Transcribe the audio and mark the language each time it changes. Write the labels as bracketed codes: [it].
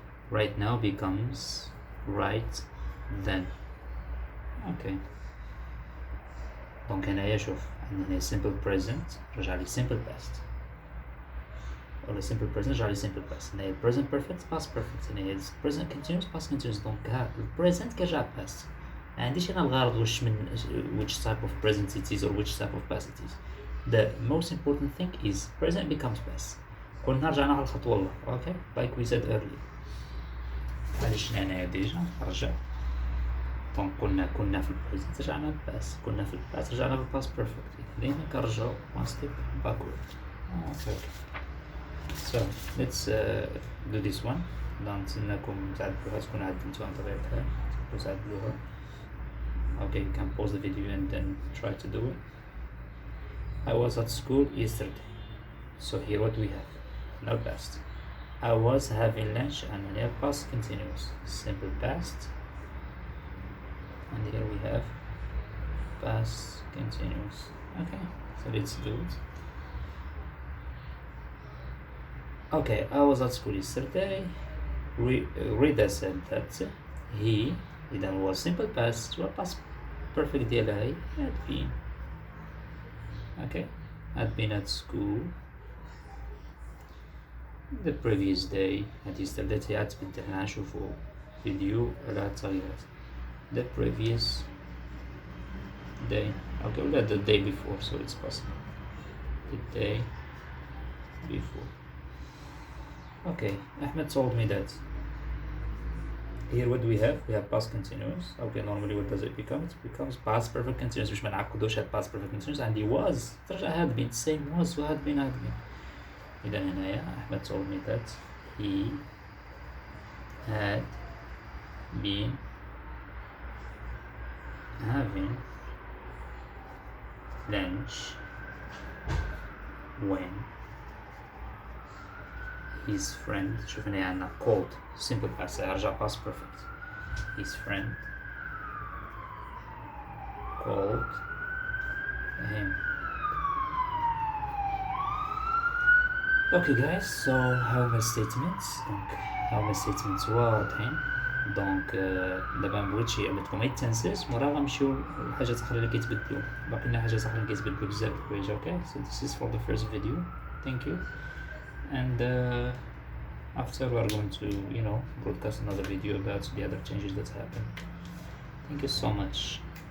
[en] right now becomes right then. [ar] okay دونك هنايا شوف عندنا simple present رجع لي simple past ولا simple present رجع لي simple past. هنايا present perfect past perfect. هنايا present continuous past continuous. دونك ها present كيرجع past. ما عنديش انا الغرض واش من [en] which type of present it is or which type of past it is. The most important thing is present becomes past. [ar] كنا رجعنا على الخطوة الأولى. [en] okay like we said earlier. [ar] علاش هنايا ديجا رجع. دونك كنا في البريزنت رجعنا للباس. كنا في الباس رجعنا للباس بيرفكت. ديما كنرجعو [en] one step backward. okay so let's do this one. [ar] نتسناكم تعدلوها تكون عدلتوها بطبيعة الحال. تقدروا تعدلوها. [en] okay you can pause the video and then try to do it. I was at school yesterday. So here what we have? Now past. I was having lunch and now past continuous. Simple past. And here we have past continuous. Okay, so let's do it. Okay, I was at school yesterday. Rida said that he [ar] إذا هو [en] simple past و past perfect [ar] ديالها هي [en] had been. Okay, had been at school the previous day. [ar] هاد yesterday عاد تبدل. هنا نشوفو فيديو على هاد التغييرات. [en] The previous day. Okay, [ar] ولا [en] the day before, so it's possible. The day before. Okay, Ahmed told me that here what do we have? We have past continuous. Okay, normally what does it become? It becomes past perfect continuous. [ar] باش ما نعقدوش هاد past perfect continuous. عندي [en] was [ar] ترجع [en] had been, same was و had been had been. [ar] إذا هنايا [en] Ahmed told me that he had been having lunch when his friend. [ar] شوف هنا عندنا [en] called simple past [ar] يرجع [en] past perfect. His friend called him. Okay guys, so [ar] هاهما [en] statements. [ar] هاهما statements واضحين. دونك دابا مبغيتش عملتكم غير التنسيس وراه غنمشيو لحاجات اخرى اللي كيتبدلو. باقي لنا حاجات اخرى اللي كيتبدلو بزاف د الحوايج. [en] Okay, so this is for the first video. Thank you. And after we are going to broadcast another video about the other changes that happened. Thank you so much.